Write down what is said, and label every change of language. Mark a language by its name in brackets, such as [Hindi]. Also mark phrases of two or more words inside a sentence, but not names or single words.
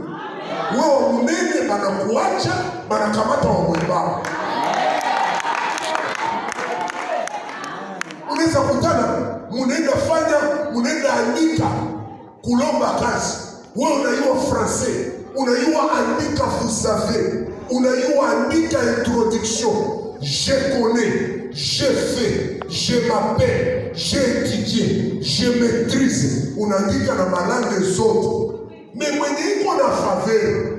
[Swahili] Wewe mnene banakuacha, banakamata wa mwembamba. Unaweza kutana munaenda andika kulomba kazi. Wewe unajua français, unajua andika [French] vous savez, [Swahili] unajua andika [French] introduction, je connais, j'ai fait, je m'appelle, j'ai étudié, je maîtrise. [Swahili] Unaandika na malangue zote. Mais mwenye iko na faveur